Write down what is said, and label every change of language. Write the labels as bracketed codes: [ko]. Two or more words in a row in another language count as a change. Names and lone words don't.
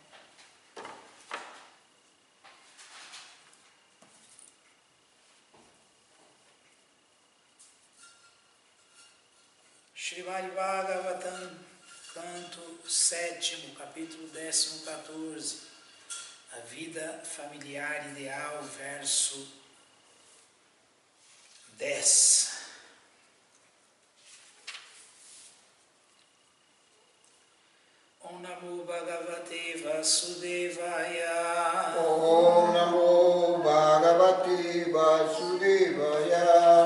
[pt] Srimad Bhagavatam, canto 7º, capítulo 14, a vida familiar ideal, verso 10. [sa] ॐ नमो भगवते वासुदेवाय. ॐ नमो भगवते वासुदेवाय.